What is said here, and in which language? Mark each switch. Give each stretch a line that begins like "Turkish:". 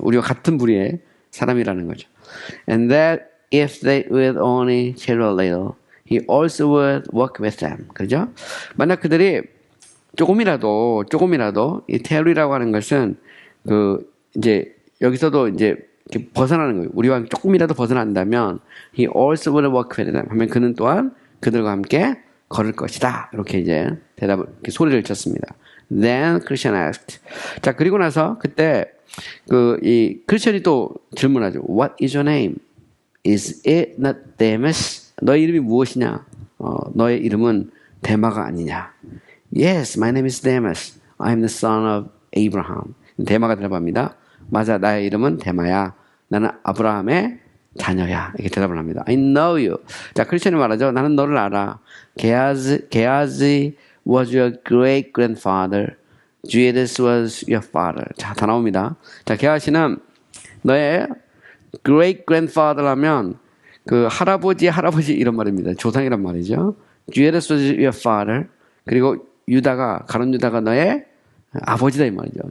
Korean: 우리와 같은 부류의 사람이라는 거죠.
English: And that if they would only chill a little, he also would work with them.
Korean: 그죠? 만약 그들이 조금이라도 이 테러리라고 하는 것은 이제 여기서도 이제 벗어나는 거예요. 우리와 조금이라도 벗어난다면
English: he also would work with them.
Korean: 하면 그는 또한 그들과 함께 걸을 것이다. 이렇게 이제 이렇게 소리를 쳤습니다.
English: Then Christian asked.
Korean: 자, 그리고 나서 그때 이 크리스천이 또 질문하죠.
English: What is your name? Is it not Demas?
Korean: 너의 이름이 무엇이냐? 너의 이름은 데마가 아니냐?
English: Yes, my name is Demas. I am the son of Abraham.
Korean: 데마가 대답합니다. 맞아, 나의 이름은 데마야. 나는 아브라함의 자녀야. 이렇게 대답을 합니다.
English: I know you.
Korean: 자, 크리스천이 말하죠. 나는 너를 알아.
English: Gehazi was your great grandfather. Judas was your father.
Korean: 자, 다 나옵니다. 자, 게하시는 너의
English: great grandfather
Korean: 라면 할아버지 이런 말입니다. 조상이란 말이죠.
English: Judas was your father.
Korean: 그리고 가룟 유다가 너의 아버지다 이 말이죠.